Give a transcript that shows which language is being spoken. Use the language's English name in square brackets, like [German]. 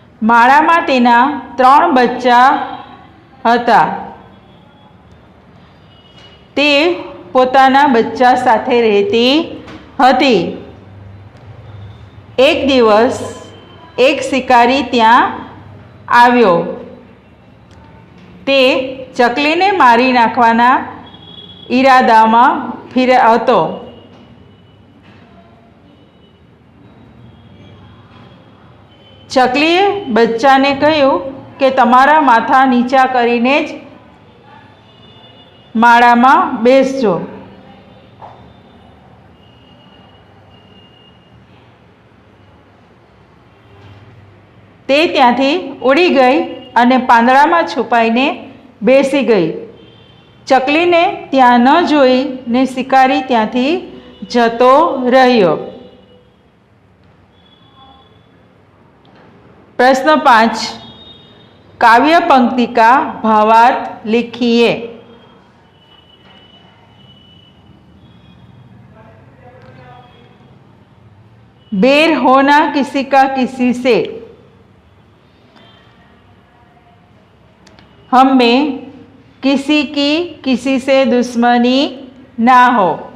[Gujarati] માળામાં તેના 3 બચ્ચા હતા, તે પોતાના બચ્ચા સાથે રહેતી હતી। એક દિવસ એક શિકારી ત્યાં આવ્યો, તે ચકલીને મારી નાખવાના ઈરાદામાં હતો। ચકલીએ બચ્ચાને કહ્યું કે તમારા માથા નીચા કરીને જ માળામાં બેસજો। તે ત્યાંથી ઉડી ગઈ અને પાંદડામાં છુપાઈને બેસી ગઈ। ચકલીને ત્યાં ન જોઈને શિકારી ત્યાંથી જતો રહ્યો। [Hindi] प्रश्न 5, काव्य पंक्ति का भावार्थ लिखिए। बेर होना किसी का किसी से, हम में किसी की किसी से दुश्मनी ना हो।